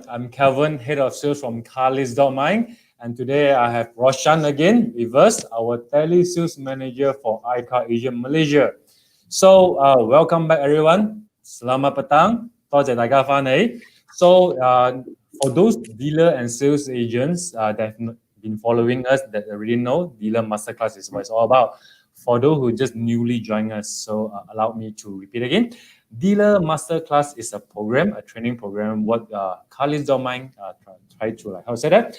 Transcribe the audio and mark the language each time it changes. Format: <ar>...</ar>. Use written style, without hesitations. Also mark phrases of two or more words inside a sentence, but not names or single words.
<en>I'm Kevin, Head of Sales from telesales, and today I have Roshan again with us, our telesales manager for iCar Asia Malaysia. So, welcome back, everyone.</en> <ms>Selamat petang.</ms> <yue>多謝大家返嚟.</yue> <en>So, for those dealer and sales agents that have been following us, that already know, Dealer Masterclass is what it's all about. For those who just newly joined us, so allow me to repeat again. Dealer Masterclass is a program, a training program, what Carly's domain try to, like, how to say that?</en>